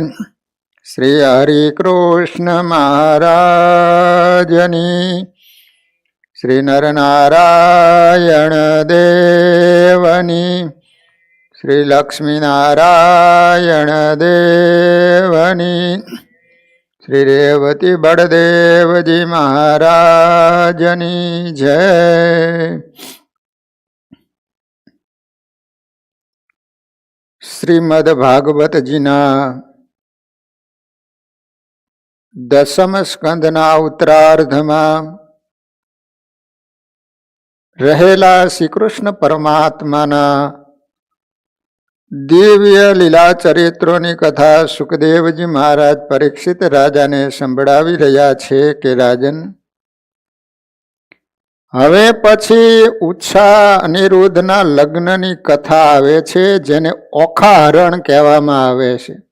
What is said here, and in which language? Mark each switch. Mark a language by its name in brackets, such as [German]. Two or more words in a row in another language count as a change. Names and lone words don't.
[Gujarati] શ્રી હરિકૃષ્ણ મહારાજની, શ્રી નરનારાયણ દેવની, શ્રી લક્ષ્મીનારાયણ દેવની, શ્રી રેવતી બળદેવજી મહારાજની જય। શ્રીમદ્ભાગવત જીના 10મ સ્કંદના ઉત્તરાર્ધમાં રહેલા શ્રી કૃષ્ણ પરમાત્માના દિવ્ય લીલા ચરિત્રોની કથા સુખદેવજી મહારાજ પરીક્ષિત રાજાને સંભળાવી રહ્યા છે કે રાજન, હવે પછી ઉચ્છા અનિરુદ્ધના લગ્નની કથા આવે છે, જેને ઓખાહરણ કહેવામાં આવે છે.